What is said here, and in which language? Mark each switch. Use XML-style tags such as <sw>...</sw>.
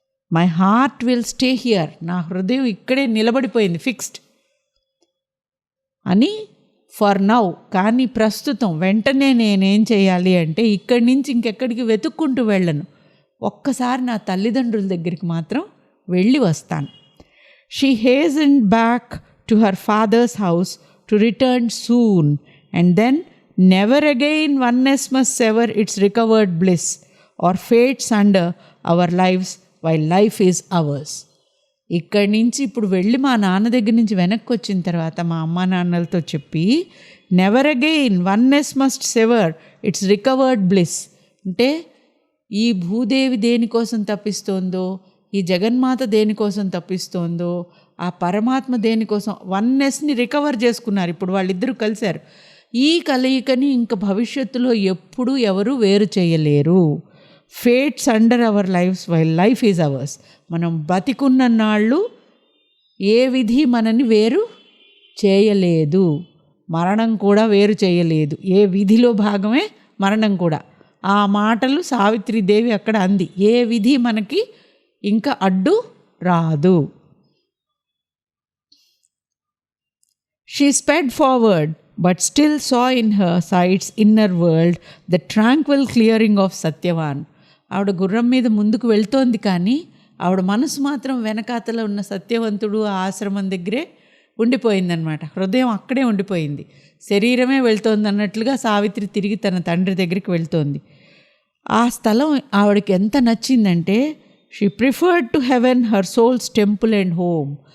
<en>my heart will stay here,</en> <te>నా హృదయం ఇక్కడే నిలబడిపోయింది, ఫిక్స్డ్ అని.</te> <en>for now,</en> <te>కానీ ప్రస్తుతం వెంటనే నేనేం చేయాలి అంటే ఇక్కడి నుంచి ఇంకెక్కడికి వెతుక్కుంటూ వెళ్ళను, ఒక్కసారి నా తల్లిదండ్రుల దగ్గరికి మాత్రం వెళ్ళి వస్తాను.</te> <en>She hastened back to her father's house to return soon, and then never again oneness must sever its recovered bliss or fades under our lives while life is ours.</en> <te>ఇక్కడి నుంచి ఇప్పుడు వెళ్ళి మా నాన్న దగ్గర నుంచి వెనక్కి వచ్చిన తర్వాత మా అమ్మా నాన్నలతో చెప్పి,</te> <en>never again oneness must sever its recovered bliss,</en> <te>అంటే ఈ భూదేవి దేనికోసం తప్పిస్తోందో, ఈ జగన్మాత దేనికోసం తప్పిస్తోందో, ఆ పరమాత్మ దేనికోసం వన్నెస్ని రికవర్ చేసుకున్నారు. ఇప్పుడు వాళ్ళిద్దరూ కలిశారు. ఈ కలయికని ఇంక భవిష్యత్తులో ఎప్పుడూ ఎవరు వేరు చేయలేరు.</te> <en>fates under our lives while life is ours,</en> <te>మనం బతికున్న నాళ్ళు ఏ విధి మనని వేరు చేయలేదు, మరణం కూడా వేరు చేయలేదు, ఏ విధిలో భాగమే మరణం కూడా. ఆ మాటలు సావిత్రీదేవి అక్కడ అంది, ఏ విధి మనకి ఇంకా అడ్డు రాదు.</te> <en>She sped forward, but still saw in her sight's inner world the tranquil clearing of Satyavan.</en> <te>ఆవిడ గుర్రం మీద ముందుకు వెళ్తోంది, కానీ ఆవిడ మనసు మాత్రం వెనకాతల ఉన్న సత్యవంతుడు ఆ ఆశ్రమం దగ్గరే ఉండిపోయిందనమాట. హృదయం అక్కడే ఉండిపోయింది, శరీరమే వెళ్తోంది అన్నట్లుగా సావిత్రి తిరిగి తన తండ్రి దగ్గరికి వెళ్తోంది. ఆ స్థలం ఆవిడకి ఎంత నచ్చిందంటే,</te> <en>She preferred to heaven her soul's temple and home.</en>